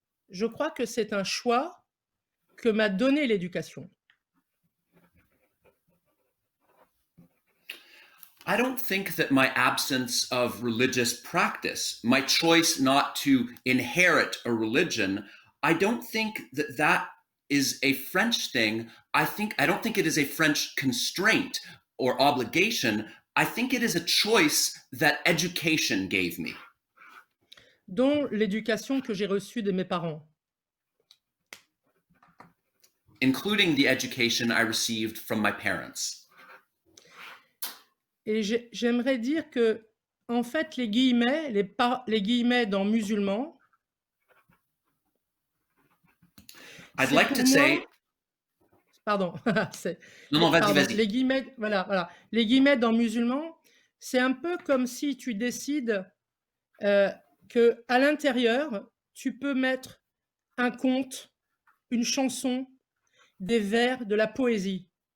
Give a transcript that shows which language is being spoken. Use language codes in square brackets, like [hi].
[fr] Je crois que c'est un choix que m'a donné l'éducation. [en] I don't think that my absence of religious practice, my choice not to inherit a religion, I don't think that that is a French thing. I don't think it is a French constraint or obligation. I think it is a choice that education gave me. [fr] Dont l'éducation que j'ai reçue de mes parents. [en] Including the education I received from my parents. [fr] Et j'aimerais dire que, en fait, les guillemets dans musulman, [en] I'd like to say. [fr] Pardon. Non, vas-y. Les guillemets, voilà. Les guillemets dans musulman, c'est un peu comme si tu décides que à l'intérieur, tu peux mettre un conte, une chanson, des vers, de la poésie.